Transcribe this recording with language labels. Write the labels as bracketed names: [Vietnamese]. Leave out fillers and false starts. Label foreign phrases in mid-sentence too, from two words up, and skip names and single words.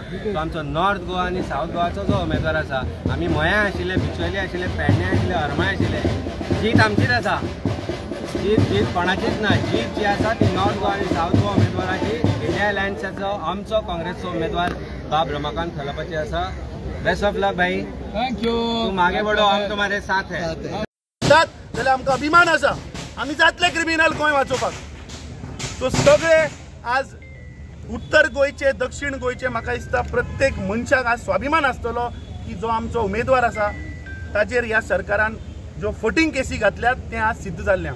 [Konkani] सो आमचो नॉर्थ गोवा आनी सावथ गोवाचो जो उमेदवार आसा, आमी मयां आशिल्ले, बिचोली आशिल्ले, पेडण्यां आशिल्ले, हरमाय आशिल्ले, जीत आमचीच आसा. जीत कोणाचीच ना. जीत जी आसा ती नॉर्थ गोवा आनी सावथ गोवा उमेदवाराची, इंडिया अलायन्साचो आमचो काँग्रेसचो उमेदवार बाब रमाकांत खलपाची आसा. [English] best of luck भाई. thank you. [Hindi] तू मागे बढ़ो, हम तुम्हारे साथ है. [Konkani] जाल्यार आमकां अभिमान आसा, आमी जातले क्रिमिनल गोंय वाचोवपाक. सो सगळे आज उत्तर गोंयचे, दक्षिण गोंयचे, म्हाका दिसता प्रत्येक मनशाक आज स्वाभिमान आसतलो की जो आमचो उमेदवार आसा ताचेर ह्या सरकारान ज्यो फटींग केसी घातल्यात तें आज सिद्ध जाल्लें.